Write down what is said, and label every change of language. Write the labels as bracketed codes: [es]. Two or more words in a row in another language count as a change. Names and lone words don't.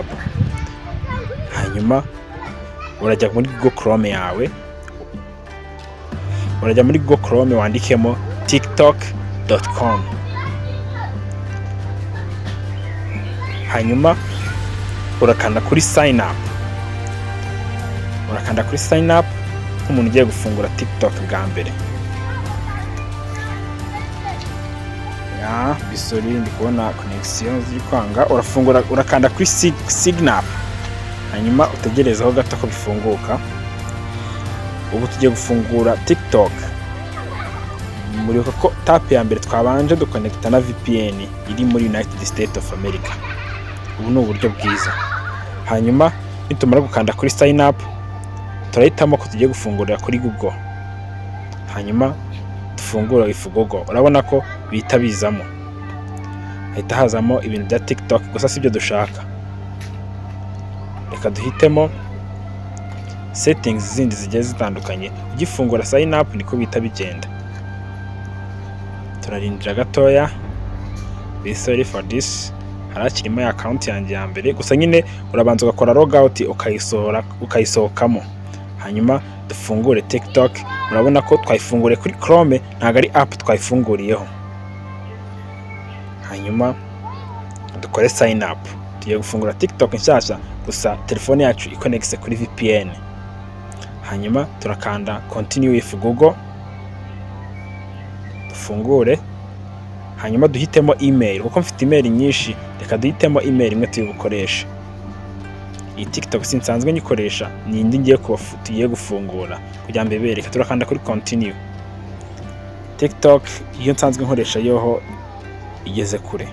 [rw] Hanyuma urajya muri Google Chrome yawe. Urajya muri Google Chrome wandikemo tiktok.com. Hanyuma urakanda kuri [en] sign up. [rw] Urakanda kuri [en] sign up [rw] nk'umuntu ugiye gufungura TikTok bwa mbere. Bisori ndi kubona connection ziri kwanga. Urakanda kuri [en] sign up. [rw] Hanyuma utegerezaho gato ko bifunguka. Ubu tugiye gufungura TikTok. Muri ko tap ya mbere twabanje duconnecta na VPN iri muri United States of America. Ubu ni uburyo bwiza. Hanyuma nitumara gukanda kuri [en] sign up, [rw] turahitamo ko tugiye gufungurira kuri Google. Hanyuma dufungura ifu Google. Urabona ko bita bizamo. Hahita hazamo ibintu bya TikTok, gusa sibyo dushaka. Reka duhitemo settings zindi zigiye zitandukanye. Ugifungura [en] sign up [rw] niko bita bigenda. Turarindira gatoya. [en] Be sorry for this. [rw] Harakirimo ya account yanjye ya mbere, gusa nyine urabanza ugakora [en] log out [rw] ukayisohokamo. Hanyuma dufungure TikTok. Urabona ko twayifungure kuri Chrome, ntago ari app twayifunguriyeho. Hanyuma dukore [en] sign up. [rw] Tugiye gufungura TikTok nshyashya, gusa telefone yacu iconnects kuri VPN. Hanyuma turakanda [en] continue with Google. [rw] Dufungure. Hanyuma duhitemo email, kuko mfite email nyinshi. Reka duhitemo email imwe tuyibukoresha. Iyi TikTok sinsanzwe nyikoresha, ni indi ngiye gufungura kugira ngo mbebereke. Turakanda kuri continue. TikTok iyo nsanzwe nkoresha yoho igeze kure.